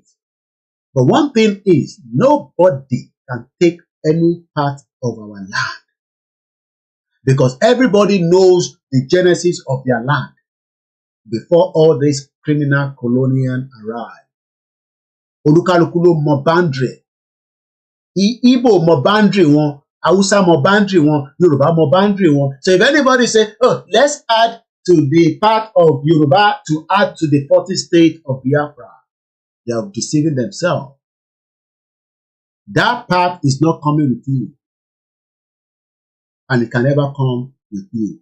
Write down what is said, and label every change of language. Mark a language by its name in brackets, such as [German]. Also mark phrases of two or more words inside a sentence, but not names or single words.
[English] But one thing is, nobody can take any part of our land, because everybody knows the genesis of their land before all this criminal colonial arrived. [Yoruba] Olukalukulo mo boundary. Igbo mo [English] boundary one, [Yoruba] Hausa mo [English] boundary one, [Yoruba] Yoruba mo [English] boundary one. So if anybody say, oh, let's add to the part of Yoruba to add to the 40 state of Biafra, they are deceiving themselves. That part is not coming with you. And it can never come with you.